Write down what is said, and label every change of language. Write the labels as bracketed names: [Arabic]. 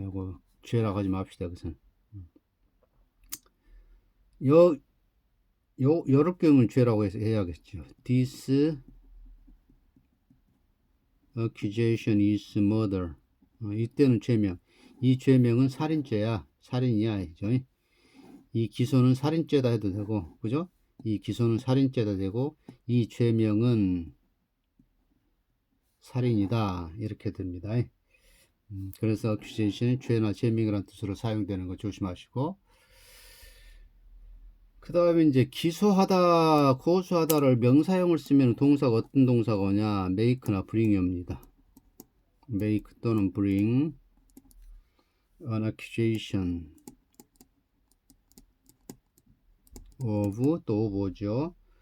[Korean] 요거 죄라고 하지 맙시다. 그것은. 여러 경우는 죄라고 해야겠죠. [English] This accusation is murder. [Korean] 이때는 죄명. 이 죄명은 살인죄야. 살인이야. 그죠? 이 기소는 살인죄다 해도 되고, 그죠? 이 기소는 살인죄다 되고, 이 죄명은 살인이다. 이렇게 됩니다. 그래서 accusation은 죄나 죄명이라는 뜻으로 사용되는 거 조심하시고, 그 다음에 이제 기소하다, 고소하다를 명사형을 쓰면 동사가 어떤 동사가 오냐? make나 bring이 옵니다. [English] make [Korean] 또는 [English] bring an accusation of [Korean] 또 뭐죠?